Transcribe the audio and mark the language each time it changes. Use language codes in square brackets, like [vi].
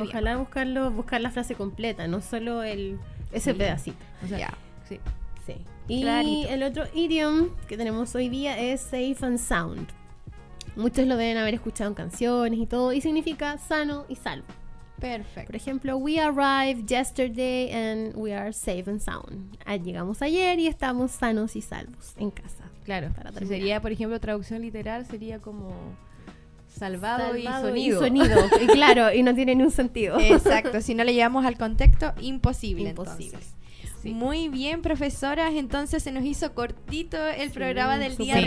[es] Ojalá bien. Ojalá buscar la frase completa, no solo ese sí. pedacito. O sea, ya. Sí. Sí. Y clarito. El otro idiom que tenemos hoy día es safe and sound. Muchos lo deben haber escuchado en canciones y todo, y significa sano y salvo. Perfecto. Por ejemplo, [en] we arrived yesterday and we are safe and sound. [es] Llegamos ayer y estamos sanos y salvos en casa. Claro. Si sería, por ejemplo, traducción literal, sería como salvado y sonido. Y sonido. Y claro, y no tiene ni un sentido. Exacto. Si no le llevamos al contexto, imposible. Sí. Muy bien, profesoras. Entonces se nos hizo cortito el programa del día de hoy.